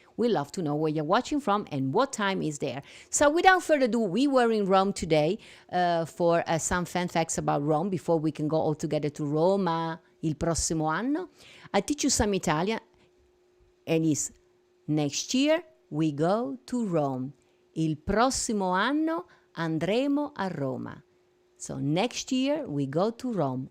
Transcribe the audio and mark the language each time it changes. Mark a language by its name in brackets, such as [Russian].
[English] We love to know where you're watching from and what time is there. So without further ado, we were in Rome today for some fun facts about Rome before we can go all together to Roma il prossimo anno. I teach you some Italian, and it's next year we go to Rome. [Italian] Il prossimo anno andremo a Roma. [English] So next year we go to Rome.